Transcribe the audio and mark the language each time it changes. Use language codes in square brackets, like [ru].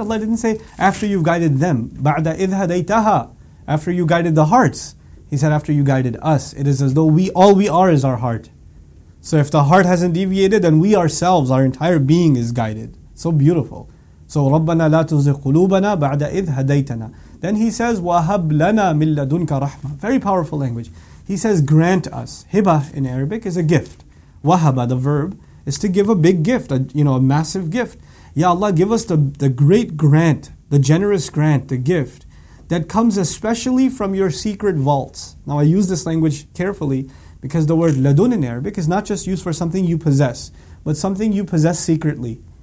[en] Allah didn't say, after you've guided them. [ar] بَعْدَ إِذْ هَدَيْتَهَا, [en] after you guided the hearts. He said, after you guided us. It is as though all we are is our heart. So if the heart hasn't deviated, then we ourselves, our entire being is guided. So [ar] beautiful. So رَبَّنَا لَا تُزِغْ قُلُوبَنَا بَعْدَ إِذْ هَدَيْتَنَا. [en] Then he says, [ar] وَهَبْ لَنَا مِن لَدُنْكَ رَحْمَةً. [en] Very powerful language. He says, grant us. Hibah in Arabic is a gift. Wahaba, the verb, is to give a big gift, a massive gift. Ya Allah, give us the great grant, the generous grant, the gift that comes especially from your secret vaults. Now I use this language carefully because the word ladun in Arabic is not just used for something you possess, but something you possess secretly.